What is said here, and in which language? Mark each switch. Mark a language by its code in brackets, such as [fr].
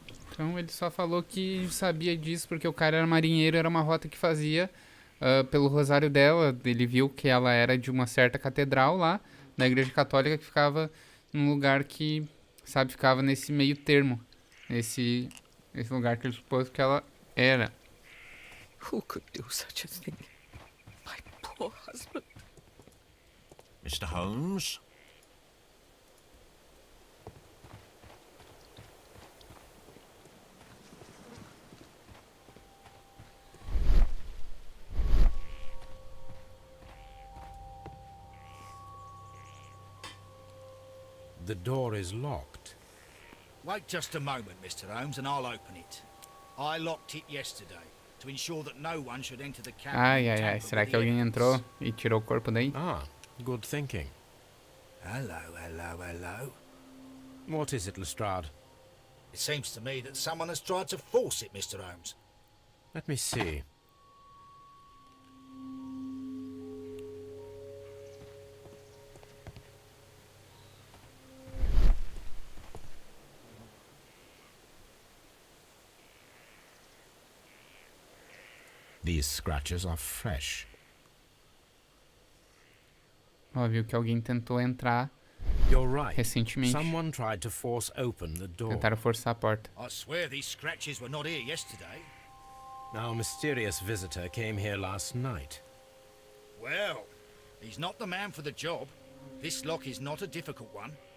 [pt] Então ele só falou que sabia disso porque o cara era marinheiro, era uma rota que fazia pelo rosário dela. Ele viu que ela era de uma certa catedral lá, na igreja católica, que ficava num lugar que, sabe, ficava nesse meio termo. Esse lugar que ele supôs que ela era. [en] Who could do such a thing? My poor husband. Mr. Holmes? The door is locked. Wait just a moment, Mr. Holmes, and I'll open it. I locked it yesterday to ensure that no one should enter the cabin. [pt] Ai, será que alguém entrou e tirou o corpo daí? [en] Ah, good thinking. Hello. What is it, Lestrade? It seems to me that someone has tried to force it, Mr. Holmes. Let me see. These scratches are fresh. [pt] Ó, viu que alguém tentou entrar [en] You're right. [pt] recentemente. [en] Someone tried to force open the door. [pt] Tentaram forçar a porta. [en] I swear these scratches were not here yesterday. Our mysterious visitor came here last night. Well, he's not the man for the job. This lock is not a difficult one.